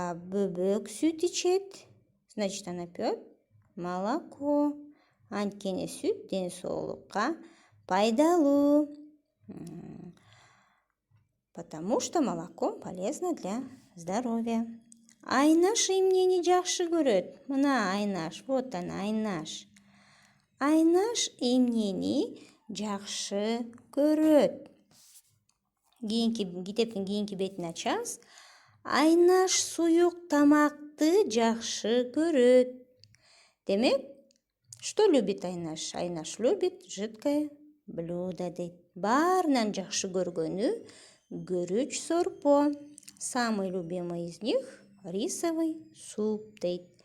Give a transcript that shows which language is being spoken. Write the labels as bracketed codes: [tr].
[ky] Бөбөк сүт ичет. [ru] Значит, она пьет молоко. [ky] Анткени сүт ден соолукка пайдалуу. [ru] Потому что молоко полезно для здоровья. [ky] Айнаш эмнени жакшы көрөт? Мына Айнаш, [ru] вот она, [ky] Айнаш. Айнаш эмнени жакшы көрөт? Китептин кийинки бетин ачабыз. Айнаш суюк тамакты жакшы көрөт. [ru] Демек, что любит Айнаш? Айнаш любит жидкое блюдо дейт. [ky] Баарынан жакшы көргөнү гүрүч сорпо. [ru] Самый любимый из них рисовый суп дейт.